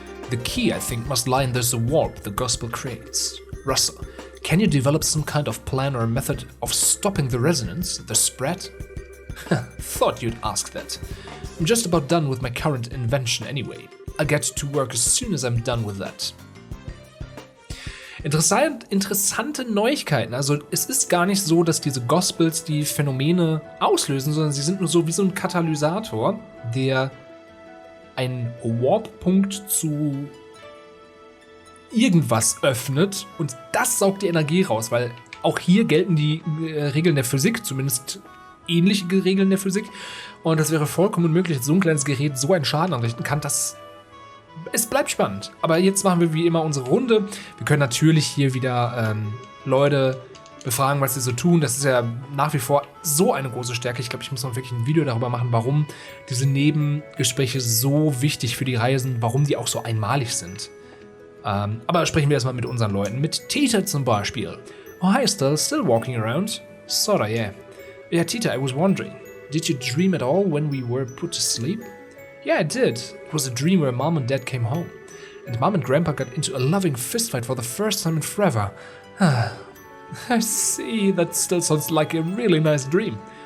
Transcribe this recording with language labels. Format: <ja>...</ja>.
<en>The key, I think, must lie in this warp the gospel creates. Russell, can you develop some kind of plan or method of stopping the resonance, the spread? Thought you'd ask that. I'm just about done with my current invention anyway. I'll get to work as soon as I'm done with that.</en> <de>Interessante Neuigkeiten. Also es ist gar nicht so, dass diese Gospels die Phänomene auslösen, sondern sie sind nur so wie so ein Katalysator, der einen Warp-Punkt zu irgendwas öffnet und das saugt die Energie raus, weil auch hier gelten die Regeln der Physik, zumindest ähnliche Regeln der Physik, und das wäre vollkommen möglich, dass so ein kleines Gerät so einen Schaden anrichten kann, dass es bleibt spannend. Aber jetzt machen wir wie immer unsere Runde. Wir können natürlich hier wieder Leute befragen, was sie so tun. Das ist ja nach wie vor so eine große Stärke. Ich glaube, ich muss noch wirklich ein Video darüber machen, warum diese Nebengespräche so wichtig für die Reihe sind, warum die auch so einmalig sind. Aber sprechen wir erstmal mit unseren Leuten. Mit Tita zum Beispiel.</de> <en>Oh, hi, still walking around? Sorta, yeah. Yeah, Tita, I was wondering, did you dream at all when we were put to sleep? Yeah, I did. It was a dream where Mom and Dad came home. And Mom and Grandpa got into a loving fistfight for the first time in forever. I see, that still sounds like a really nice dream.</en>